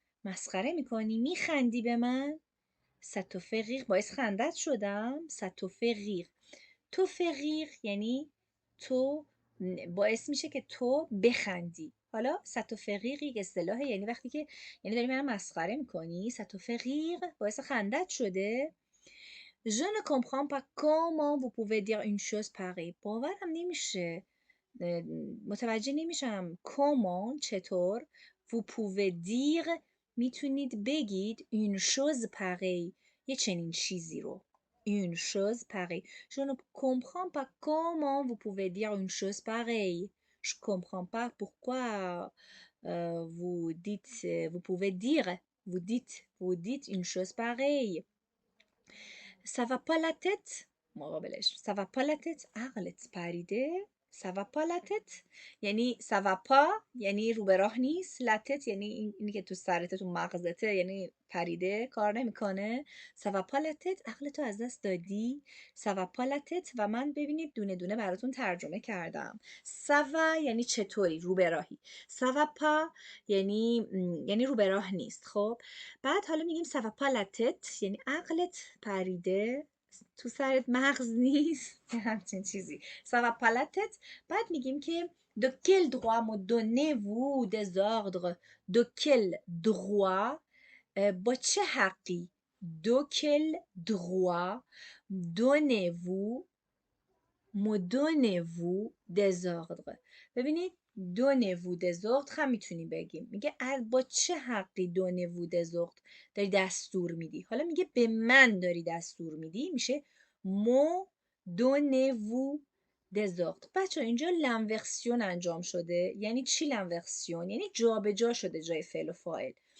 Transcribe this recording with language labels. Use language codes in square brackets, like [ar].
[fa] مسخره میکنی؟ میخندی به من؟ [fr] ça te fait rire. [fa] باعث خندت شدم. [fr] ça te fait rire. [fa] تو fait rire یعنی تو باعث میشه که تو بخندی. حالا [fr] ça te fait rire [fa] یک اصطلاحه، یعنی وقتی که یعنی داری منو مسخره میکنی. [fr] ça te fait rire [fa] باعث خندت شده. [fr] Je ne comprends pas comment vous pouvez dire une chose pareille. [fa] باورم نمیشه. متوجه نمیشم. comment چطور. [fr] vous pouvez dire [fa] میتونید بگید [fr] une chose pareille [fa] یه چنین چیزی رو. [fr] une chose pareille. Je ne comprends pas comment vous pouvez dire une chose pareille. Je comprends pas pourquoi vous pouvez dire, vous dites une chose pareille. Ça va pas la tête. مقابلش ça va pas la tête. [fa] عقلت پریده. [fr] ça va pas la tête یعنی ça va pas یعنی [fa] رو به راه نیست. la tête یعنی اینی که تو سرته، تو مغزته، یعنی پریده، کار نمیکنه. [fr] ça va pas la tête [fa] عقلتو از دست دادی. [fr] ça va pas la tête [fa] و من ببینید دونه دونه براتون ترجمه کردم. ça va یعنی چطوری، رو به راهی. ça va pas یعنی رو به راه نیست. خب بعد حالا میگیم [fr] ça va pas la tête [fa] یعنی عقلت پریده، تو سرت مغز نیست. همچین چیزی. [fr] ça va pas la tête. [fa] بعد میگیم که [fr] de quel droit me donnez-vous des ordres. de quel droit [fa] با چه حقی. [fr] de quel droit donnez-vous me donnez-vous des ordres. [fa] ببینید [fr] donnez-vous des ordres [fa] هم میتونیم بگیم. میگه با چه حقی donnez-vous des ordres داری دستور میدی. حالا میگه به من داری دستور میدی، میشه [fr] me donnez-vous des ordres. [fa] بچه اینجا لنورسیون انجام شده. یعنی چی لنورسیون؟ یعنی جا به جا شده جای فعل و فاعل.